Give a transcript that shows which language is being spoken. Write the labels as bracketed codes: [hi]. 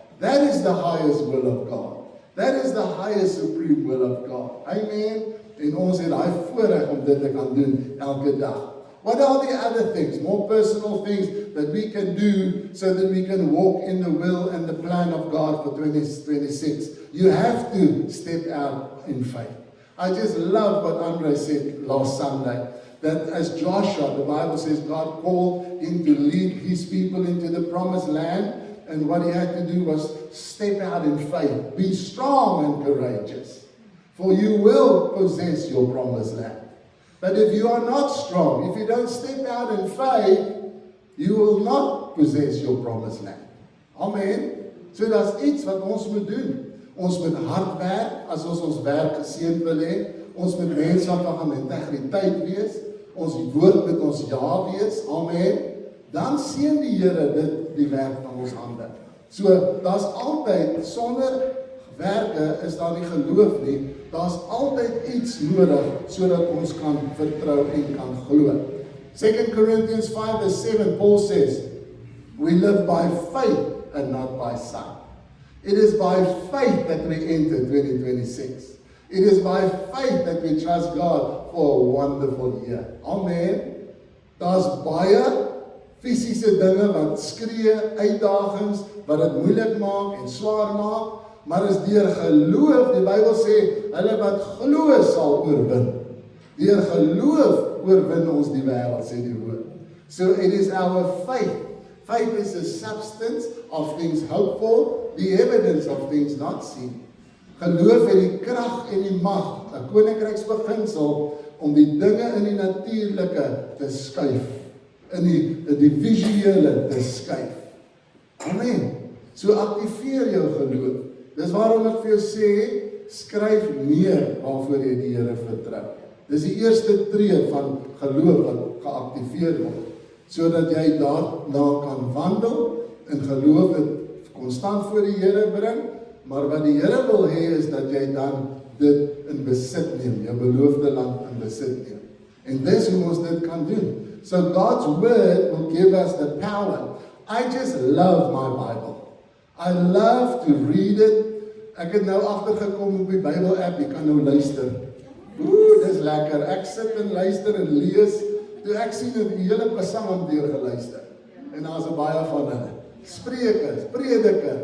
[en] That is the highest will of God. That is the highest supreme will of God. Amen. [af] En ons het daai voorreg om dit te kan doen elke dag. [en] What are the other things, more personal things that we can do so that we can walk in the will and the plan of God for 2026? You have to step out in faith. I just love what Andre said last Sunday, that as Joshua, the Bible says God called him to lead his people into the promised land, and what he had to do was step out in faith. Be strong and courageous, for you will possess your promised land. But if you are not strong, if you don't step out in faith, you will not possess your promised land. Amen. So that's [af] iets wat ons moet doen. Ons moet hard werk as ons werk geseën wil hê. Ons moet mense van integriteit wees. Ons woord met ons ja wees. Amen. Dan seën die Here die werk van ons hande. So daar's altyd sonder werke is daar nie geloof nie. Daar's altyd iets nodig sodat ons kan vertrou en kan glo. [en] 2 Corinthians 5 verse 7, Paul says, we live by faith and not by sight. It is by faith that we enter 2026. It is by faith that we trust God for a wonderful year. [af] Amen. Daar's baie fisiese dinge wat skree, uitdagings, wat dit moeilik maak en swaar maak. Maar is deur geloof, die Bybel sê, hulle wat glo sal oorwin. Deur geloof oorwin ons die wêreld, sê die woord. [en] So it is our faith. Faith is the substance of things hoped for, the evidence of things not seen. [af] Geloof het die krag en die mag, 'n koninkryksbeginsel, om die dinge in die natuurlike te skuif, in die visuele te skuif. Amen. So aktiveer jou geloof. Dis waarom ek vir jou sê, skryf neer waarvoor jy die Here vertrou. Dis die eerste tree van geloof wat geaktiveer word, sodat jy daarna kan wandel en geloof dit konstant voor die Here bring, maar wat die Here wil hê is dat jy dan dit in besit neem, jou beloofde land in besit neem. En dis hoe ons dit kan doen. [en] So God's word will give us the power. I just love my Bible. I love to read it. [af] Ek het nou agtergekom op die Bible app, jy kan nou luister. Dis lekker. Ek sit en luister en lees. Toe ek sien dat die hele Psalm deur geluister. En daar's baie van hulle. Spreuke, Prediker.